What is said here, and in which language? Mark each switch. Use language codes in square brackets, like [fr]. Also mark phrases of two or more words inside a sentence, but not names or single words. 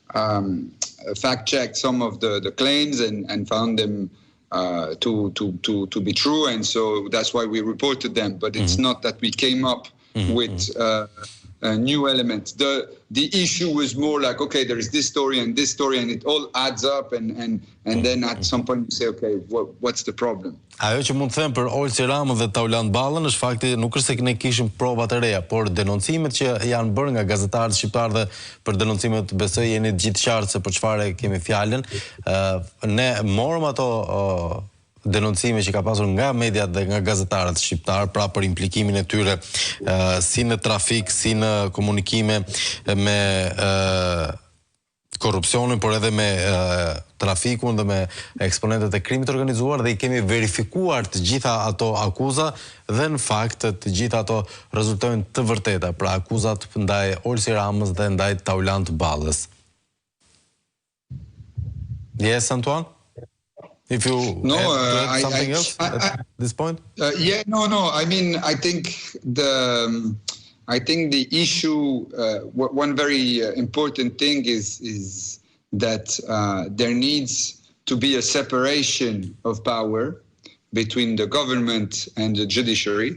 [en] fact-checked some of the claims and found them to be true, and so that's why we reported them. But it's not that we came up with a new element. The issue was more like, okay, there is this story, and it all adds up, and then at some point you say, okay, what's the problem? [sq] Ajo që mund të them për Olsi Ramën dhe Taulant Ballën është fakti nuk është se ne kishim prova të reja, por denoncimet që janë bërë nga gazetarët shqiptarë dhe për denoncimet besoj jeni të gjithë qartë se për çfarë kemi fjalën. Ne morëm ato denoncime që ka pasur nga mediat dhe nga gazetarët shqiptarë, pra për implikimin e tyre si në trafik, si në komunikime me korrupsionin, por edhe me trafikun dhe me eksponentët e krimit organizuar, dhe I kemi verifikuar të gjitha ato akuza dhe në fakt të gjitha ato rezultojnë të vërteta, pra akuzat ndaj Olsi Ramës dhe ndaj Taulant Ballës. [en] Yes, Antoine? If you add something else at this point? I mean, I think the issue, one very important thing is that there needs to be a separation of power between the government and the judiciary.